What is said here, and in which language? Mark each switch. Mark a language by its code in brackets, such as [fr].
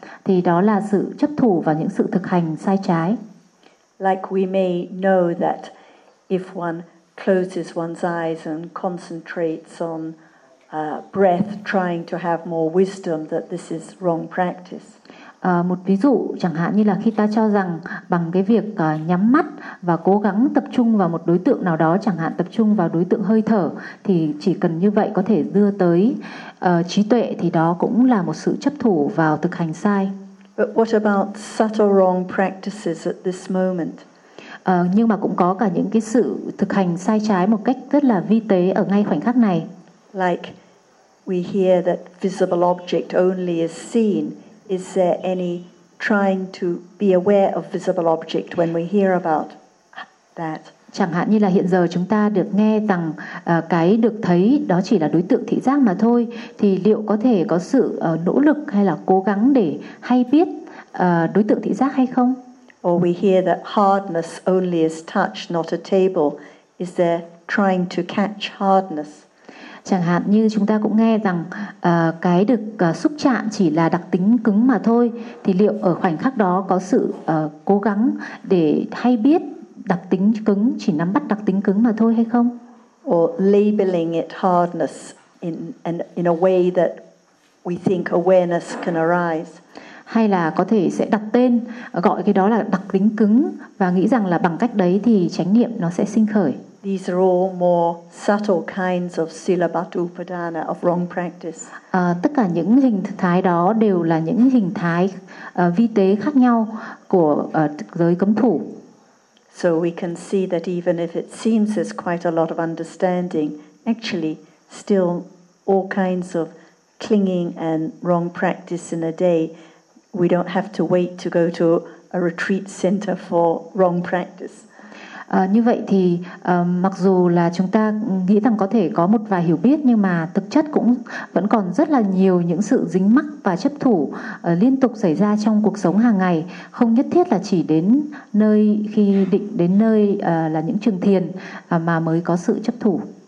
[vi] Thì đó là sự chấp thủ vào những sự thực hành sai trái. [en] Like we may know that if one closes one's eyes and concentrates on breath, trying to have more wisdom, that this is wrong practice. [vi] Một ví dụ chẳng hạn như là khi ta cho rằng bằng cái việc nhắm mắt và cố gắng tập trung vào một đối tượng nào đó, chẳng hạn tập trung vào đối tượng hơi thở, thì chỉ cần như vậy có thể đưa tới trí tuệ, thì đó cũng là một sự chấp thủ vào thực hành sai. [en] But what about subtle wrong practices at this moment? [vi] Nhưng mà cũng có cả những cái sự thực hành sai trái một cách rất là vi tế ở ngay khoảnh khắc này. [en] Like we hear that visible object only is seen. Is there any trying to be aware of visible object when we hear about that? [vi] Chẳng hạn như là hiện giờ chúng ta được nghe rằng cái được thấy đó chỉ là đối tượng thị giác mà thôi, thì liệu có thể có sự nỗ lực hay là cố gắng để hay biết đối tượng thị giác hay không? [en] Or we hear that hardness only is touch, not a table. Is there trying to catch hardness? [vi] Chẳng hạn như chúng ta cũng nghe rằng cái được xúc chạm chỉ là đặc tính cứng mà thôi, thì liệu ở khoảnh khắc đó có sự cố gắng để hay biết đặc tính cứng, chỉ nắm bắt đặc tính cứng mà thôi hay không? [en] Or labeling it hardness in a way that we think awareness can arise. [vi] Hay là có thể sẽ đặt tên, gọi cái đó là đặc tính cứng và nghĩ rằng là bằng cách đấy thì chánh niệm nó sẽ sinh khởi. [en] These are all more subtle kinds of sila patupadana, of wrong practice. [vi] Tất cả những hình thái đó đều là những hình thái vi tế khác nhau của giới cấm thủ. [en] So we can see that even if it seems there's quite a lot of understanding, actually still all kinds of clinging and wrong practice in a day, we don't have to wait to go to a retreat center for wrong practice. [vi] Như vậy thì mặc dù là chúng ta nghĩ rằng có thể có một vài hiểu biết, nhưng mà thực chất cũng vẫn còn rất là nhiều những sự dính mắc và chấp thủ liên tục xảy ra trong cuộc sống hàng ngày, không nhất thiết là chỉ đến nơi khi định đến nơi là những trường thiền mà mới có sự chấp thủ.